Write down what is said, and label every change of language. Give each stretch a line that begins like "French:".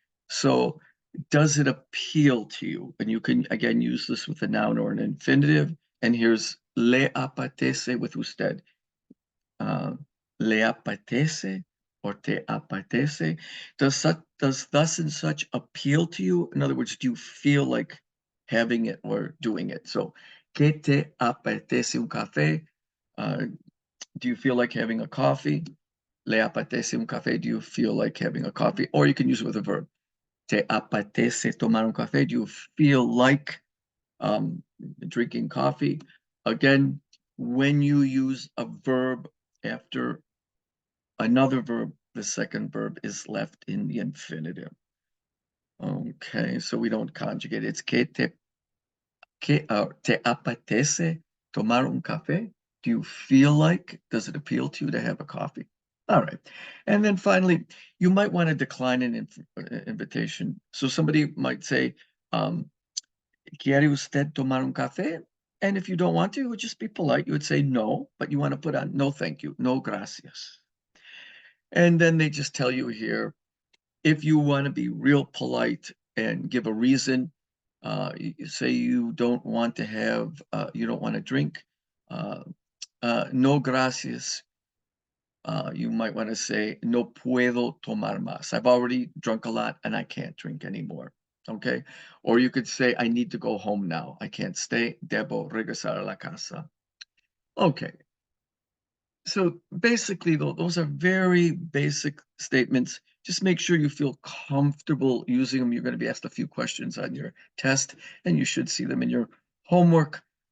English: So, does it appeal to you? And you can, again, use this with a noun or an infinitive. And here's le apetece with usted.
Spanish: Le apetece or te apetece.
English: Does thus and such appeal to you? In other words, do you feel like having it or doing it?
Spanish: So, ¿qué te apetece un café?
English: Do you feel like having a coffee?
Spanish: Le apetece un café?
English: Do you feel like having a coffee? Or you can use it with a verb.
Spanish: ¿Te apetece tomar un café?
English: Do you feel like drinking coffee? Again, when you use a verb after another verb, the second verb is left in the infinitive. Okay, so we don't conjugate. It's
Spanish: que te apetece tomar un café?
English: Do you feel like, does it appeal to you to have a coffee? All right. And then finally, you might want to decline an invitation. So somebody might say,
Spanish: ¿quiere usted tomar un café?
English: And if you don't want to, you would just be polite. You would say no, but you want to put on no thank you,
Spanish: no gracias.
English: And then they just tell you here, if you want to be real polite and give a reason, you say you don't want to have, you don't want to drink,
Spanish: no gracias.
English: You might want to say,
Spanish: no puedo tomar más.
English: I've already drunk a lot and I can't drink anymore. Okay. Or you could say, I need to go home now. I can't stay.
Spanish: Debo regresar a la casa.
English: Okay. So basically, though, those are very basic statements. Just make sure you feel comfortable using them. You're going to be asked a few questions on your test, and you should see them in your homework.